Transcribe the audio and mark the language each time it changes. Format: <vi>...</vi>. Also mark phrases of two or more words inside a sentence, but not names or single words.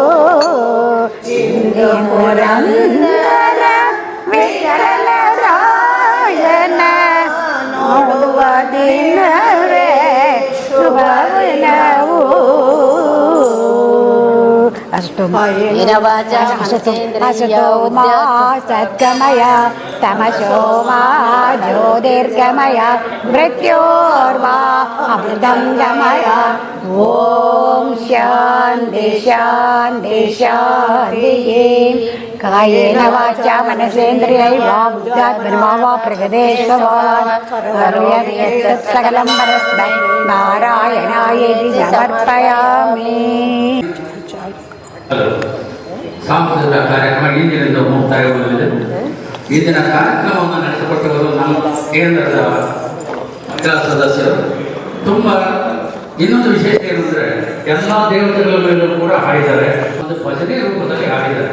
<kn>ಇಂದು ಪುರಂದರ ವಿಠಲರಾಯನ ನೋಡುವ ದಿನವೇ ಶುಭ ದಿನವೋ</kn> <sa>ಅಷ್ಟು ಅಸುತೋಮಾ ಸತ್ಕಮಯ ತಮಸೋಮಾ ಜ್ಯೋತಿರ್ಗಮಯ ಮೃತ್ಯೋರ್ವಾ ಅಮೃತಂಗಮಯ ಓಂ ಶಾಂತಿ ಶಾಂತಿ ಶಾಂತಿ ಕಾಯೇನ ವಾಚಾ ಮನಸೇಂದ್ರಿಯೈರ್ವಾ ಬುದ್ಧಾತ್ಮನಾ ವಾ ಪ್ರಗದೇಶವಾನ್ ಕರೋಮಿ ಯತ್ ಸಕಲಂ ಪರಸ್ಮೈ ನಾರಾಯಣಾಯೇತಿ ಸಮರ್ಪಯಾಮಿ.</sa> <kn>ಸಾಂಸ್ಕೃತಿಕ ಕಾರ್ಯಕ್ರಮ ಇಂದಿನಿಂದ ಮುಕ್ತಾಯಗೊಂಡಿದೆ. ಇಂದಿನ ಕಾರ್ಯಕ್ರಮವನ್ನು ನಡೆಸಿಕೊಟ್ಟವರು ನಮ್ಮ ಕೇಂದ್ರದ ಮಹಿಳಾ ಸದಸ್ಯರು. ತುಂಬ ಇನ್ನೊಂದು ವಿಶೇಷ ಏನಂದ್ರೆ ಎಲ್ಲ ದೇವತೆಗಳ ಮೇಲೂ ಕೂಡ ಹಾಡಿದ್ದಾರೆ, ಒಂದು ಭಜನೆ ರೂಪದಲ್ಲಿ ಹಾಡಿದ್ದಾರೆ.</kn>